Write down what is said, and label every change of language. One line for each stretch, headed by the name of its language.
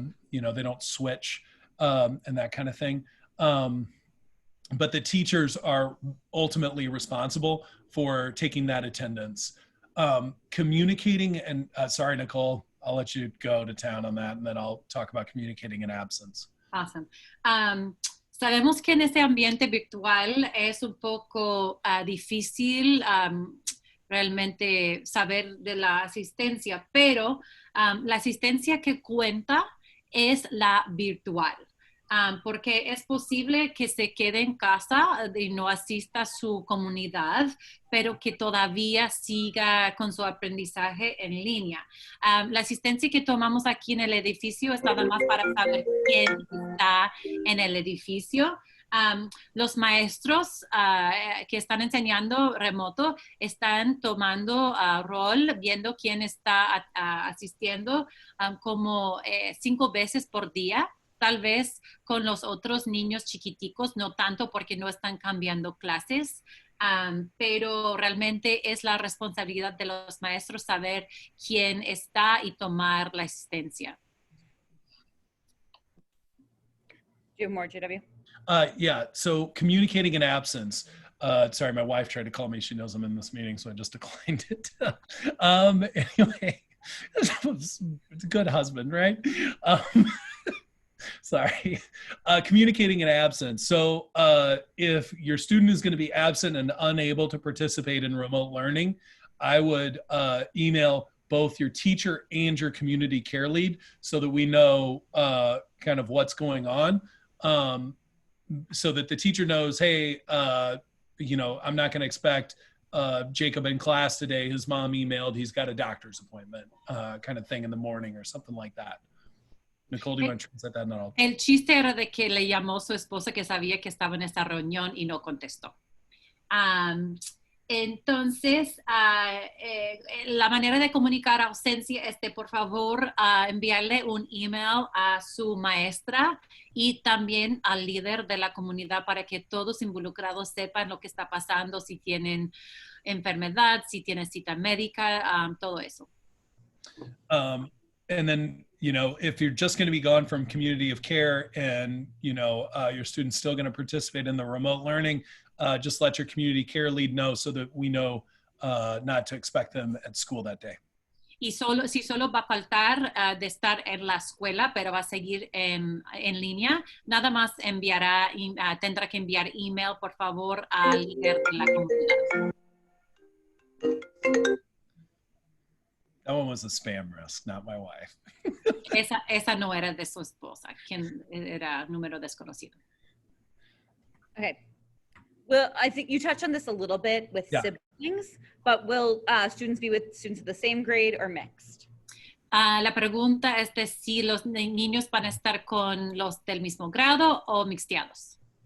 English: They don't switch and that kind of thing. But the teachers are ultimately responsible for taking that attendance. Communicating and sorry, Nicole, I'll let you go to town on that, and then I'll talk about communicating in absence. Awesome.
Spanish: Sabemos que en este ambiente virtual es un poco difícil realmente saber de la asistencia, pero la asistencia que cuenta es la virtual. Porque es posible que se quede en casa y no asista a su comunidad, pero que todavía siga con su aprendizaje en línea. La asistencia que tomamos aquí en el edificio es nada más para saber quién está en el edificio. Los maestros que están enseñando remoto están tomando rol, viendo quién está asistiendo como 5 veces por día. Tal vez con los otros niños chiquiticos, no tanto porque no están cambiando clases, pero realmente es la responsabilidad de los maestros saber quién está y tomar la asistencia.
English: Do you have more, JW? Yeah, so communicating in absence. Sorry, my wife tried to call me. She knows I'm in this meeting, so I just declined it. Anyway, it's a good husband, right? Sorry. Communicating in absence. So if your student is going to be absent and unable to participate in remote learning, I would email both your teacher and your community care lead so that we know kind of what's going on, so that the teacher knows, hey, I'm not going to expect Jacob in class today. His mom emailed, he's got a doctor's appointment kind of thing in the morning or something like that. Nicole, do you want to translate that? No.
Spanish: El chiste era de que le llamó su esposa que sabía que estaba en esa reunión y no contestó. Entonces, la manera de comunicar ausencia es de, por favor, enviarle un email a su maestra y también al líder de la comunidad para que todos involucrados sepan lo que está pasando, si tienen enfermedad, si tienen cita médica, todo eso.
English: And then, you know, if you're just going to be gone from community of care and, you know, your student's still going to participate in the remote learning, just let your community care lead know so that we know not to expect them at school that day.
Spanish: Y si solo va a faltar de estar en la escuela, pero va a seguir en línea, nada más tendrá que enviar email, por favor, al líder de la comunidad.
English: That one was a spam risk, not my wife.
Spanish: Esa no era de su esposa, quien era número desconocido.
English: Okay. Well, I think you touched on this a little bit with siblings, but will students be with students of the same grade or mixed?
Spanish: La pregunta es de si los niños van a estar con los del mismo grado o mixteados.